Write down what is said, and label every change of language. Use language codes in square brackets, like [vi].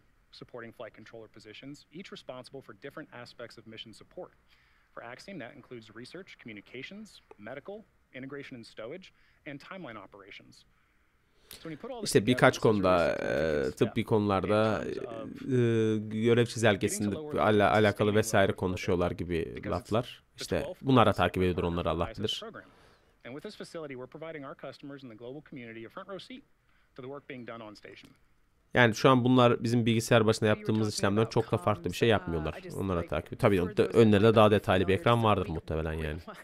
[en] Supporting flight controller positions, each responsible for different aspects of mission support. For Axiom, that includes research, communications, medical, integration and stowage, and timeline operations. [tr] İşte birkaç konuda tıbbi konularda görev çizelgesinde alakalı vesaire konuşuyorlar gibi laflar. İşte bunlara takip ediyordur onları Allah bilir. [en] And with this facility, we're providing our customers and the global community a front row seat to the work being done on station. [tr] Yani şu an bunlar bizim bilgisayar başında yaptığımız işlemler çok da farklı bir şey yapmıyorlar. Onlara takip. Tabii önlerinde daha detaylı bir ekran vardır muhtemelen yani.